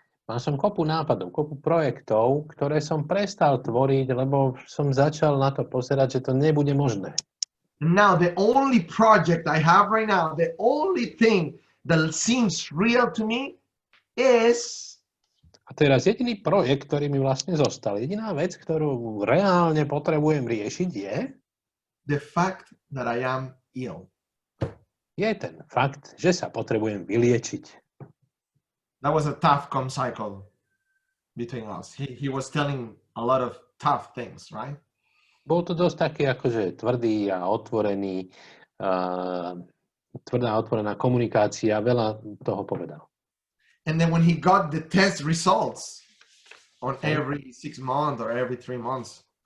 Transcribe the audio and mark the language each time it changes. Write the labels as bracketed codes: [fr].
[sk] Mal som kopu nápadov, kopu projektov, ktoré som prestal tvoriť, lebo som začal na to pozerať, že to nebude možné. [en] Now the only project I have right now, the only thing that seems real to me is... [sk] A teraz jediný projekt, ktorý mi vlastne zostal, jediná vec, ktorú reálne potrebujem riešiť je... [en] the fact that I am ill. [sk] Je ten fakt, že sa potrebujem vyliečiť. [en] That was a tough cycle between us. He was telling a lot of tough things, right? [sk] Bol to dosť taký akože tvrdý a otvorený, tvrdá a otvorená komunikácia, veľa toho povedal. [en] And then when he got the test results on every 6 months or every 3 months.